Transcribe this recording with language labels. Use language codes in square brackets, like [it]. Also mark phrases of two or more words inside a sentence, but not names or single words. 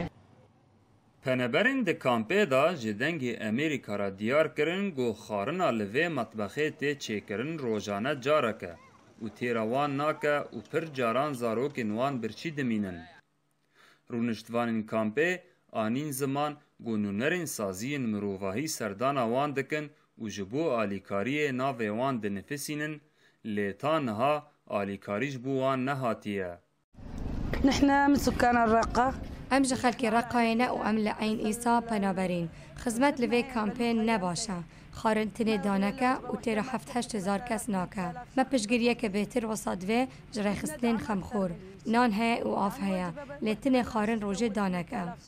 [ku] Peneberên di kampê da ji dengê Amerîka re diyar kirin got xwarina li vê metbexê tê çêkirin rojane carek e û têra wan nake û pir caran zarokên wan birçî dimînin. Rûniştvanên kampê anîn ziman got nûnerên saziyên mirovahî serdana wan dikin û ji bo alîkariyê navê wan dinifisînin lê ta niha alîkarî ji bo wan nehatiye. [ar] نحن من سكان الرقة. [ku] ام ji xelkê Reqayê ne û em li Eyn Îsa penaberîn. Xizmet li vê kampê ne baş e. Xwarin tinê daneke û têra 7-8 kes nake. Me piştgiriyeke bêtir wesa divê ji rêxistinên xemxor. Nan heye û av heye. Lê tinê xwarin rojê daneke.